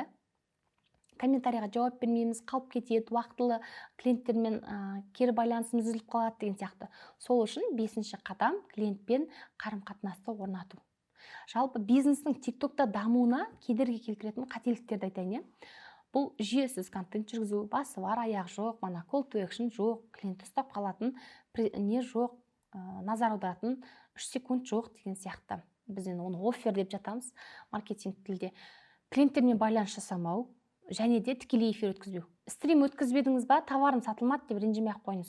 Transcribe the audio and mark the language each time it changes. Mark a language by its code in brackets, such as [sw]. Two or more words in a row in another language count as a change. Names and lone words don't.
[kk] Комментарийға жауап бермейміз, қалып кетеді, уақытылы клиенттермен кері байланысымыз үзіліп қалады деген сияқты. Сол үшін 5-ші қадам клиентпен қарым-қатынасты орнату. Жалпы бизнестің TikTokта дамуына кедергі келтіретін қателіктерді айтайын. Бұл жүйесіз контент жүргізу, басы бар, аяқ жоқ, мана [en] call to action [kk] жоқ, клиентті ұстап қалатын не жоқ, назар аударатын 3 секунд жоқ деген сияқты. Біз оны оффер деп жатамыз маркетинг тілде. Клиенттермен байланыс жасамау, және де тікелей эфир өткізбеу. Стрим өткізбедіңіз ба, товарым сатылмады деп ренжімей ақ қойыңыз.